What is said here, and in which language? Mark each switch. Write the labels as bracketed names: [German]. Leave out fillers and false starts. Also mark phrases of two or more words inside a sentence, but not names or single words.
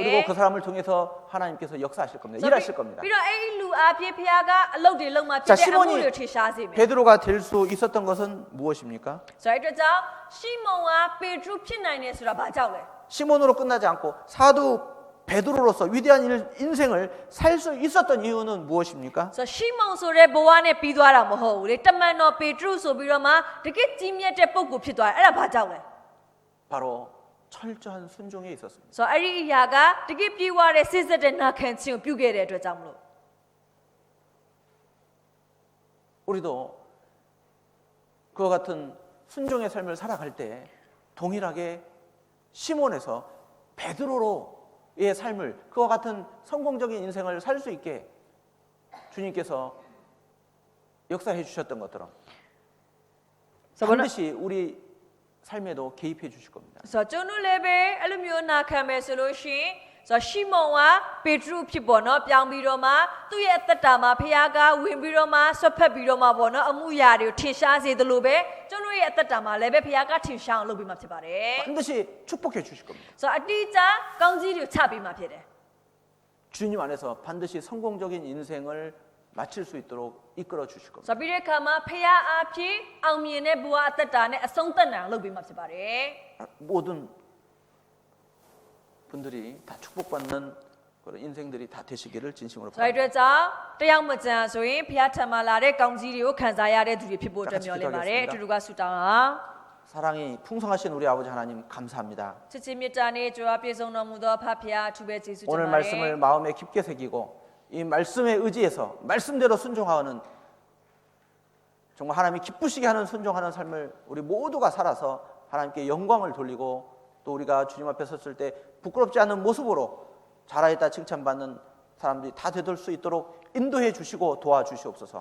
[Korean] 그리고 그 사람을 통해서 하나님께서 역사하실 겁니다. [Burmese] ဆိုတော့ [Korean] 일하실 겁니다. [Burmese] ပြီးတော့အဲ့ဒီလူအဖြစ်ဘုရားကအလုပ်တွေလုပ်မှာဖြစ် [Korean] 자, [Burmese] တဲ့အမှု [Korean] 시몬이 [Burmese] တွေကိုထင်ရှားစေမယ် [Korean] 베드로가 될 수 있었던 것은 무엇입니까? [Burmese] ဆိုတော့အဲ့အတွက်ကြောင့်ရှီမုန်ကပေထရုဖြစ်နိုင်တယ်ဆိုတာဘာကြောင့်လဲ [Korean] 시몬으로 끝나지 않고 사도 베드로로서 위대한 인생을 살 수 있었던 이유는 무엇입니까? [Burmese] ဆိုတော့ရှီမုန်ဆိုတဲ့ဘဝနဲ့ပြီးသွားတာမဟုတ်ဘူးလေတမန်တော်ပေထရုဆိုပြီးတော့မှတကယ်ကြီးမြတ်တဲ့ပုဂ္ဂိုလ်ဖြစ်သွားတယ်အဲ့ဒါဘာကြောင့်လဲ [Korean] 바로 철저한 순종에 있었습니다. [Burmese] ဆိုတော့အဲ့ဒီအရာကတကယ်ပြေဝတဲ့စိစက်တဲ့နာခံခြင်းကိုပြုခဲ့တဲ့အတွက်ကြောင့်မလို့ [Korean] 우리도 그와 같은 순종의 삶을 살아갈 때 동일하게 시몬에서 베드로로의 삶을 그와 같은 성공적인 인생을 살 수 있게 주님께서 역사해 주셨던 것처럼 반드시 우리 삶에도 개입해 주실 겁니다. [Burmese] ဆိုတော့ကျွန်တော်လည်းပဲအဲ့လိုမျိုးနာခံမယ်ဆိုလို့ရှိရင်ဆိုတော့ရှီမုန်ကပေထရုဖြစ်ပေါ်နော်ပြောင်းပြီးတော့မှသူ့ရဲ့အသက်တာမှာဖခင်ကဝင်ပြီးတော့မှဆွတ်ဖက်ပြီးတော့မှပေါ့နော်အမှုရာတွေကိုထင်ရှားစေသလိုပဲကျွန်တော်ရဲ့အသက်တာမှာလည်းပဲဖခင်ကထင်ရှားအောင်လုပ်ပေးမှာဖြစ်ပါတယ် [Korean] 반드시 축복해 주실 겁니다. [Burmese] ဆိုတော့အတိအကျကောင်းကြီးတွေကိုချပေးမှာဖြစ်တယ် [Korean] 주님 안에서 반드시 성공적인 인생을 마칠 수 있도록 이끌어 주실 겁니다. [Burmese] ဆိုတော့ပြီးတဲ့အခါမှာဖခင်အဖြစ်အောင်မြင်တဲ့ဘဝအသက်တာနဲ့အဆုံးသတ်နိုင်အောင်လုပ်ပေးမှာဖြစ်ပါတယ် [Korean] 모든 분들이 다 축복받는 그런 인생들이 다 되시기를 진심으로 [Burmese] ဆိုတော့အဲ့ [Korean] 바랍니다. [Burmese] အတွက်ကြောင့်တယောက်မကြံဆိုရင်ဖခင်ထံမှာလာတဲ့ကောင်းကြီးတွေကိုခံစားရတဲ့သူတွေဖြစ်ဖို့အတွက်မျှော်လင့်ပါတယ်အတူတူကဆုတောင်းအောင် [Korean] 사랑이 풍성하신 우리 아버지 하나님 감사합니다. [Burmese] ချစ်ချင်းမေတ္တာနဲ့ကြွားပြည့်စုံတော်မူသောဖဖျားအထူးပဲကျေးဇူးတင် [Korean] 오늘 [Burmese] ပါတ [Korean] 말씀을 [Burmese] ယ် [Korean] 마음에 깊게 새기고 이 말씀에 의지해서 말씀대로 순종하는 정말 하나님이 기쁘시게 하는 순종하는 삶을 우리 모두가 살아서 하나님께 영광을 돌리고 또 우리가 주님 앞에 섰을 때 부끄럽지 않은 모습으로 잘하였다 칭찬받는 사람들이 다 되돌 수 있도록 인도해 주시고 도와주시옵소서.